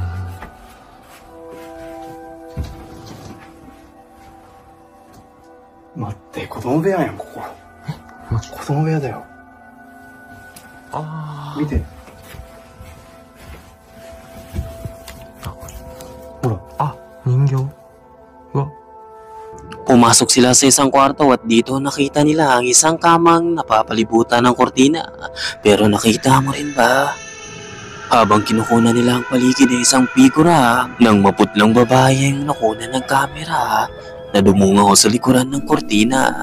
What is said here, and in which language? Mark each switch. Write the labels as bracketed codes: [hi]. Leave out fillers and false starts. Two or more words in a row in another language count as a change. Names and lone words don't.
[ja] 待って、子供部屋やん、ここ。マジ？子供部屋だよ。見て。ほら。人形? [tl] Pumasok sila sa isang kwarto at dito nakita nila ang isang kamang napapalibutan ng kortina. Pero nakita mo rin ba? Habang kinukunan nila ang paligid ay isang figura ng maputlang babaeng nakunan ng kamera na dumungaw sa likuran ng kortina.